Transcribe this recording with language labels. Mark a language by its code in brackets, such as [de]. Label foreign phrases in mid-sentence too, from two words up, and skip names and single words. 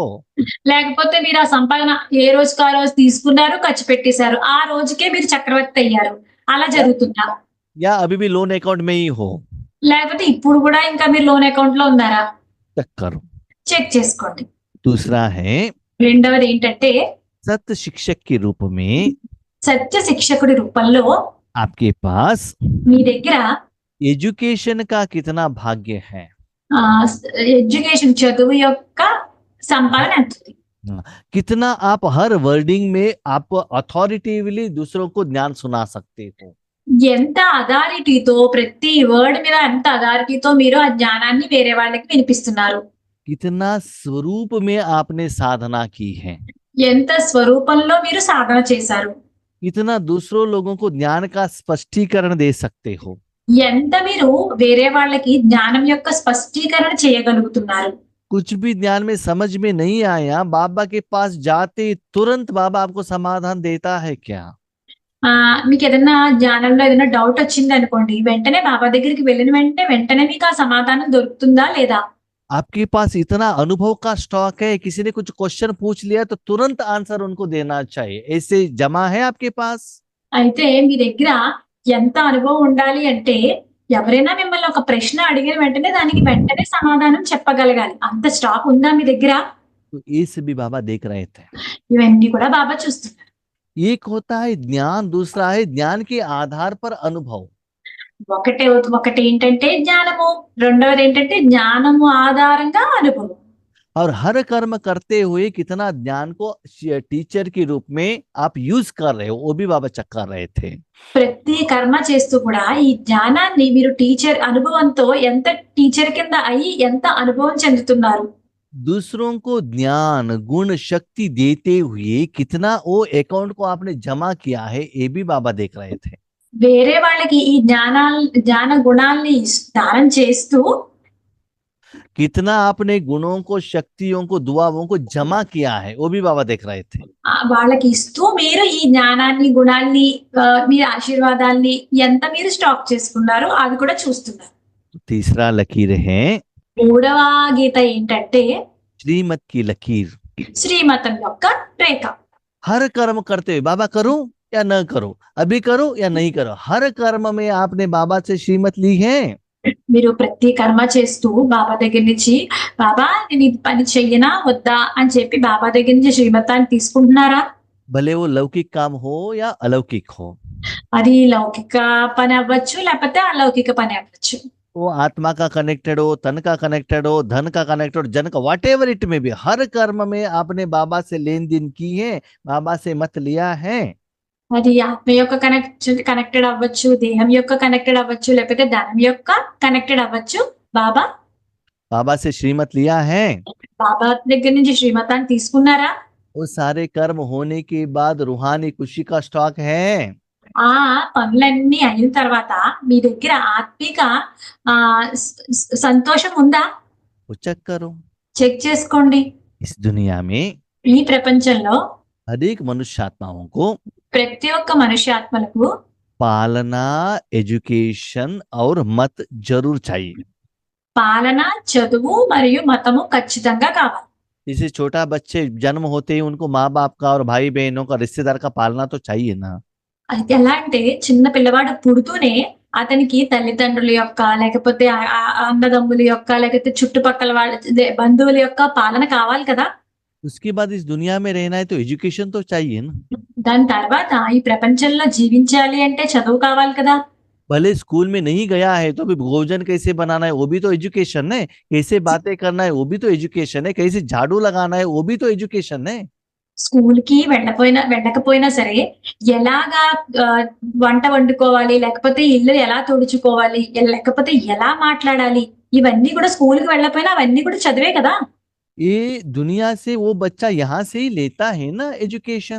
[te] లేకపోతే మీరు ఆ సంపాదన ఏ రోజుకి ఆ రోజు తీసుకున్నారు, ఖర్చు పెట్టేశారు, ఆ రోజుకే మీరు చక్రవర్తి అయ్యారు, అలా జరుగుతుందా. [hi] या अभी भी [en] loan account [hi] में ही हो। [te] లేకపోతే ఇప్పుడు కూడా ఇంకా మీరు [en] loan account [te] లో ఉన్నారా, [hi] चेक करो। [te] చెక్ చేసుకోండి. [hi] दूसरा है [te] రెండవది ఏంటంటే [hi] सत्य शिक्षक के रूप में [te] సత్య శిక్షకుడి రూపంలో [hi] आपके पास [te] మీ దగ్గర [hi] एजुकेशन का कितना भाग्य है। [te] ఎడ్యుకేషన్ చదువు యొక్క సంపాదన ఎంత ఉంది. [hi] कितना आप हर वर्डिंग में आप अथॉरिटेटिवली दूसरों को ज्ञान सुना सकते हो। [te] ఎంత అథారిటీతో ప్రతి వర్డ్ మీద ఎంత అథారిటీతో మీరు ఆ జ్ఞానాన్ని వేరే వాళ్ళకి వినిపిస్తున్నారు. [hi] कितना स्वरूप में आपने साधना की है। [te] ఎంత స్వరూపంలో మీరు సాధన చేశారు. [hi] कितना दूसरों लोगों को ज्ञान का स्पष्टीकरण दे सकते हो। [te] ఎంత మీరు వేరే వాళ్ళకి జ్ఞానం యొక్క స్పష్టీకరణ చేయగలుగుతున్నారు. [hi] कुछ भी ज्ञान में समझ में नहीं आया, बाबा के पास जाते तुरंत बाबा आपको समाधान देता है क्या। [te] మీకు ఏదైనా జ్ఞానంలో ఏదైనా డౌట్ వచ్చింది అనుకోండి, వెంటనే బాబా దగ్గరికి వెళ్ళిన వెంటనే మీకు ఆ సమాధానం దొరుకుతుందా లేదా. [hi] आपके पास इतना अनुभव का स्टॉक है, किसी ने कुछ क्वेश्चन पूछ लिया तो तुरंत आंसर उनको देना चाहिए, ऐसे जमा है आपके पास। [te] అయితే మీ దగ్గర ఎంత అనుభవం ఉండాలి అంటే ఎవరైనా మిమ్మల్ని ఒక ప్రశ్న అడిగిన వెంటనే సమాధానం చెప్పగలగాలి, అంత స్టాక్ ఉందా మీ దగ్గర. [hi] तो ये सभी बाबा देख रहे थे। [te] ఇవన్నీ కూడా బాబా చూస్తున్నారు. [hi] एक होता है ज्ञान, दूसरा है ज्ञान के आधार पर अनुभव। [te] ఒకటి ఏంటంటే జ్ఞానము, రెండవది ఏంటంటే జ్ఞానము ఆధారంగా అనుభవం. [hi] और हर कर्म करते हुए कितना ज्ञान को टीचर के रूप में आप यूज कर रहे हो, वो भी बाबा चेक कर रहे थे। [te] ప్రతి కర్మ చేస్తూ కూడా ఈ జ్ఞానాన్ని మీరు టీచర్ అనుభవంతో ఎంత టీచర్ కింద అయ్యి ఎంత అనుభవం చెందుతున్నారు. [hi] दूसरों को ज्ञान गुण शक्ति देते हुए कितना वो अकाउंट को आपने जमा किया है, ये भी बाबा देख रहे थे। [te] వేరే వాళ్ళకి ఈ జ్ఞాన గుణాల్ని దానం చేస్తూ [hi] कितना आपने गुणों को शक्तियों को दुआओं को जमा किया है, वो भी बाबा देख रहे थे। [te] వాళ్ళకి ఇస్తూ మీరు ఈ జ్ఞానాన్ని గుణాల్ని మీ ఆశీర్వాదాల్ని ఎంత మీరు స్టాక్ చేసుకున్నారో అది కూడా చూస్తున్నారు. [hi] तीसरा लकीर है [te] మూడవ గీత ఏంటంటే [hi] श्रीमत की लकीर। [te] శ్రీమతం యొక్క రేఖ. [hi] हर कर्म करते हुए बाबा करूं या न करो, अभी करो या नहीं करो, हर कर्म में आपने बाबा से श्रीमत ली है। [te] మీరు ప్రతి కర్మ చేస్తూ బాబా దగ్గర నుంచి బాబా నేను ఇది పని చెయ్యనా వద్దా అని చెప్పి బాబా దగ్గర నుంచి శ్రీమతాన్ని తీసుకుంటున్నారా. [hi] भले वो लौकिक काम हो या अलौकिक हो, [te] అది లౌకిక పని అవ్వచ్చు లేకపోతే అలౌకిక పని అవ్వచ్చు. [hi] वो आत्मा का कनेक्टेड हो, तन का कनेक्टेड हो, धन का कनेक्टेड हो, जन का, [en] what ever it [hi] में भी, हर कर्म में आपने बाबा से लेन देन की है, बाबा से मत लिया है। [te] అది ఆత్మ యొక్క కనెక్టెడ్ అవ్వచ్చు, దేహం యొక్క కనెక్టెడ్ అవ్వచ్చు, లేకపోతే ధనం యొక్క కనెక్టెడ్ అవ్వచ్చు. బాబా [hi] बाबा से श्रीमत लिया है, [te] బాబా దగ్గర నుంచి శ్రీమతాన్ని తీసుకున్నారా? [hi] वो सारे कर्म होने के बाद रूहानी खुशी का स्टॉक है। [te] ఆ పనులన్నీ అయిన తర్వాత మీ దగ్గర ఆత్మిక సంతోషం ఉందా? [hi] वो चेक करो। [te] చెక్ చేసుకోండి. [hi] इस दुनिया में [te] ఈ ప్రపంచంలో [hi] हर एक मनुष्यात्माओं को [te] ప్రతి ఒక్క మనుష్యాత్మలకు [hi] पालना, एजुकेशन और मत जरूर चाहिए। [te] పాలన, చదువు మరియు మతము ఖచ్చితంగా కావాలి. [hi] जैसे छोटा बच्चे जन्म होते ही उनको माँ बाप का और भाई बहनों का रिश्तेदार का पालना तो चाहिए ना। [te] అయితే ఎలా అంటే చిన్న పిల్లవాడు పుడుతూనే అతనికి తల్లిదండ్రుల యొక్క లేకపోతే అన్నదమ్ముల యొక్క లేకపోతే చుట్టుపక్కల వాళ్ళ బంధువుల యొక్క పాలన కావాలి కదా. [hi] उसके बाद इस दुनिया में रहना है तो एजुकेशन तो चाहिए ना। [te] దాని తర్వాత ఈ ప్రపంచంలో జీవించాలి అంటే చదువు కావాలి కదా. [hi] भले स्कूल में नहीं गया है तो भी भोजन कैसे बनाना है वो भी तो एजुकेशन है, कैसे बातें करना है वो भी तो एजुकेशन है, कैसे झाड़ू लगाना है वो भी तो एजुकेशन है। [te] స్కూల్ కి వెళ్ళకపోయినా సరే ఎలాగా వంట వండుకోవాలి, లేకపోతే ఇల్లు ఎలా తుడుచుకోవాలి, లేకపోతే ఎలా మాట్లాడాలి, ఇవన్నీ కూడా స్కూల్ కి వెళ్ళకపోయినా అవన్నీ కూడా చదివే కదా. [hi] ये दुनिया से वो बच्चा यहाँ से ही लेता है ना एजुकेशन।